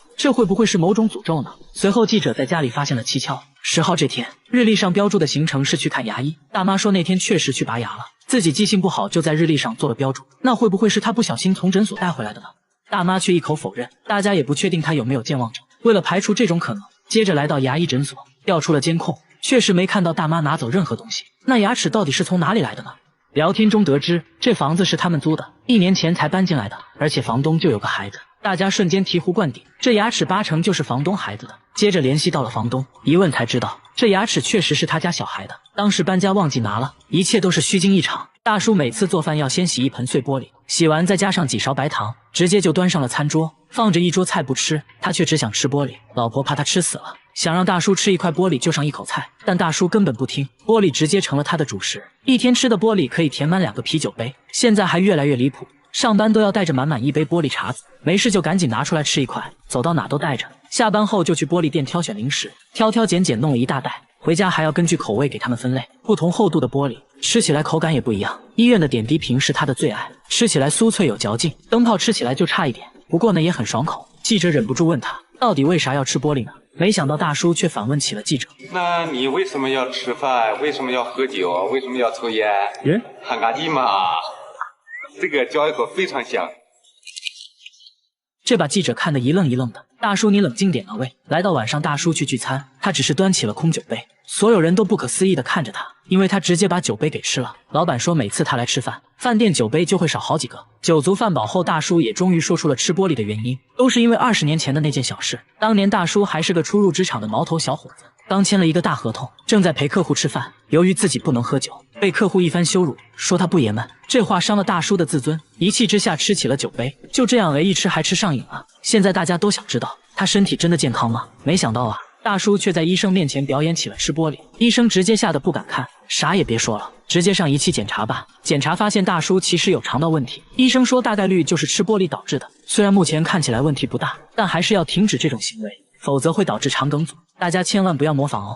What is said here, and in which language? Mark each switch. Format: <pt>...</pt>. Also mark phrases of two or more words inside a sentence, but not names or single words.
<zh>這會不會是某種詛咒呢？隨後記者在家裡發現了蹊蹺。10號這天，日曆上標注的行程是去看牙醫，大媽說那天確實去拔牙了，自己記性不好就在日曆上做了標注，那會不會是她不小心從診所帶回來的呢？大媽卻一口否認，大家也不確定她有沒有健忘症。為了排除這種可能，接着來到牙醫診所，調出了監控，確實沒看到大媽拿走任何東西。那牙齒到底是從哪裡來的呢？聊天中得知，這房子是他們租的，1年前才搬進來的，而且房東就有個孩子。大家瞬間醍醐灌頂，這牙齒8成就是房東孩子的。接着聯繫到了房東，一問才知道，這牙齒確實是他家小孩的，當時搬家忘記拿了，一切都是虛驚一場。大叔每次做飯要先洗一盆碎玻璃，洗完再加上幾勺白糖，直接就端上了餐桌，放着一桌菜不吃，他卻只想吃玻璃。老婆怕他吃死了，想讓大叔吃一塊玻璃就上一口菜，但大叔根本不聽，玻璃直接成了他的主食。一天吃的玻璃可以填滿 2個啤酒杯，現在還越來越離譜，上班都要帶着滿滿一杯玻璃碴子，沒事就趕緊拿出來吃一塊，走到哪都帶着。下班後就去玻璃店挑選零食，挑挑揀揀弄了一大袋，回家還要根據口味給他們分類，不同厚度的玻璃吃起來口感也不一樣。醫院的點滴瓶是他的最愛，吃起來酥脆有嚼勁，燈泡吃起來就差一點，不過呢也很爽口。記者忍不住問他，到底為啥要吃玻璃呢？沒想到大叔卻反問起了記者，那你為什麼要吃飯？為什麼要喝酒？為什麼要抽煙？喊咖喱嘛，這個嚼一口非常香。這把記者看得一愣一愣的。大叔你冷靜點啊喂！來到晚上，大叔去聚餐，他只是端起了空酒杯， 所有人都不可思議地看着他，因為他直接把酒杯給吃了。老闆說每次他來吃飯，飯店酒杯就會少好幾個。酒足飯飽後，大叔也終於說出了吃玻璃的原因，都是因為20年前的那件小事。當年大叔還是個初入職場的毛頭小伙子，剛簽了一個大合同，正在陪客戶吃飯，由於自己不能喝酒，被客戶一番羞辱，說他不爺們。這話傷了大叔的自尊，一氣之下吃起了酒杯，就這樣一吃還吃上癮了。現在大家都想知道他身體真的健康嗎？沒想到啊，大叔卻在醫生面前表演起了吃玻璃，醫生直接嚇得不敢看，啥也別說了，直接上儀器檢查吧。檢查發現大叔其實有腸道問題，醫生說大概率就是吃玻璃導致的，雖然目前看起來問題不大，但還是要停止這種行為，否則會導致腸梗阻。大家千萬不要模仿哦。</zh>